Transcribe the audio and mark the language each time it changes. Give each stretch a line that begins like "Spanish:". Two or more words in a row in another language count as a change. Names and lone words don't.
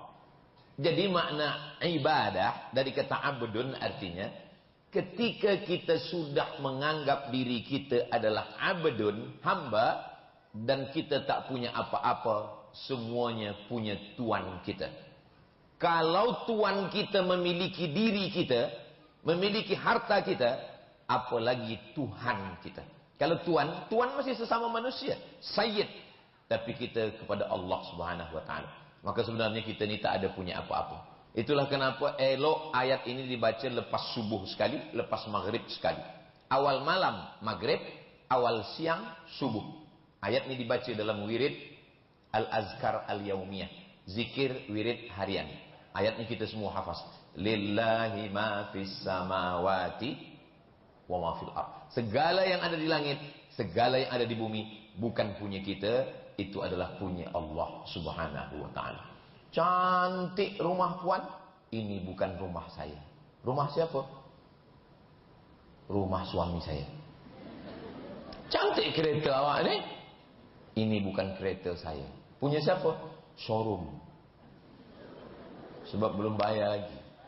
Malay: Jadi makna ibadah dari kata abdun artinya, ketika kita sudah menganggap diri kita adalah abdun, hamba, dan kita tak punya apa-apa, semuanya punya tuan kita. Kalau tuan kita memiliki diri kita, memiliki harta kita, apalagi Tuhan kita. Kalau Tuan masih sesama manusia, Sayyid, tapi kita kepada Allah
Arabic: سبحانه وتعالى.
Malay: Maka sebenarnya kita ni tak ada punya apa-apa. Itulah kenapa elok ayat ini dibaca lepas subuh sekali, lepas maghrib sekali. Awal malam maghrib, awal siang subuh. Ayat ini dibaca dalam wirid Al-Azkar Al-Yaumiyah, zikir wirid harian. Ayat ini kita semua hafaz.
Arabic: لله ما في السماوات وما في الأرض.
Malay: Segala yang ada di langit, segala yang ada di bumi bukan punya kita, itu adalah punya Allah
Arabic: سبحانه وتعالى.
Malay: Cantik rumah puan, ini bukan rumah saya. Rumah siapa? Rumah suami saya. Cantik kereta awak ni, ini bukan kereta saya. Punya siapa? Showroom. Sebab belum bayar lagi.